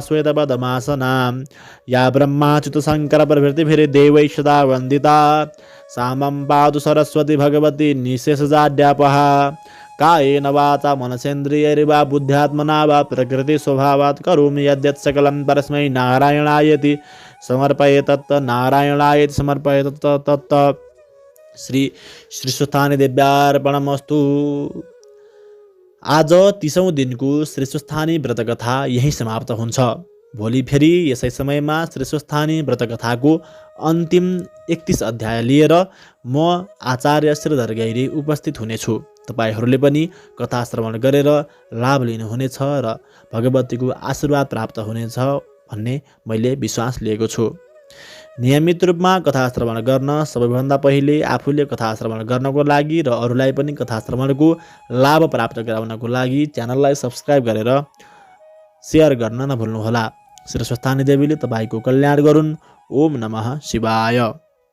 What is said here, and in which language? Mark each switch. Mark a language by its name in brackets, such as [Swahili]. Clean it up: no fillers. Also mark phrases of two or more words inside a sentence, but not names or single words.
[Sanskrit] श्वेतपद्मासना या ब्रह्माच्युतशङ्करप्रभृतिभिर्देवैः सदा वन्दिता सा मम पातु सरस्वती भगवती निःशेषजाड्यापः कायेन वाचा मनसेन्द्रियैर्वा बुद्ध्यात्मना वा प्रकृतिस्वभावात् करोमि यद्यत् सकलं परस्मै नारायणायेति समर्पयेत् नारायणायेति समर्पयेत् तत् श्री स्वस्थानी देव्यार्पणमस्तु। [Nepali] आज 30औं दिनको श्री स्वस्थानी व्रतकथा यही समाप्त हुन्छ। भोलि फेरि यसै समयमा श्री स्वस्थानी व्रतकथाको अन्तिम 31 अध्याय लिएर म आचार्य श्रीधर गैरी उपस्थित हुनेछु। तपाईहरूले पनि कथा श्रवण गरेर लाभ लिनुहुनेछ र भगवतीको आशीर्वाद प्राप्त हुनेछ भन्ने मैले विश्वास लिएको छु। नियमित रूपमा कथा श्रवण गर्न सबैभन्दा पहिले आफूले कथा श्रवण गर्नको लागि र अरूलाई पनि कथा श्रवणको लाभ प्राप्त गराउनको लागि च्यानललाई सब्स्क्राइब गरेर सेयर गर्न नभुल्नुहोला। श्री स्वस्थानी देवीले तपाईँको कल्याण गरून्। [Sanskrit] ओम नमः शिवाय।